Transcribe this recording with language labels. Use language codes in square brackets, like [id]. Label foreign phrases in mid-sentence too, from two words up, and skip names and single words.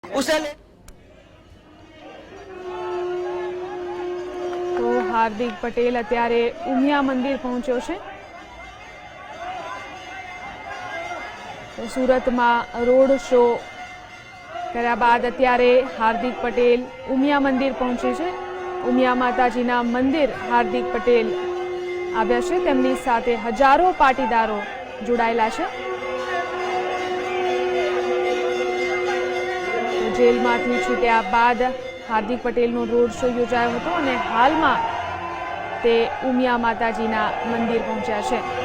[hi] उसे [gu] તો હાર્દિક પટેલ અત્યારે ઉમિયા મંદિર પહોંચ્યો છે। [hi] तो सूरत में रोड शो [gu] કર્યા બાદ અત્યારે હાર્દિક પટેલ ઉમિયા મંદિર પહોંચે છે। ઉમિયા માતાજીના મંદિર હાર્દિક પટેલ આવ્યા છે, તેમની સાથે હજારો પાટીદારો જોડાયેલા છે। જેલમાંથી છૂટ્યા બાદ હાર્દિક પટેલનો રોડ શો યોજાયો હતો અને હાલમાં તે ઉમિયા માતાજીના મંદિર પહોંચ્યા છે।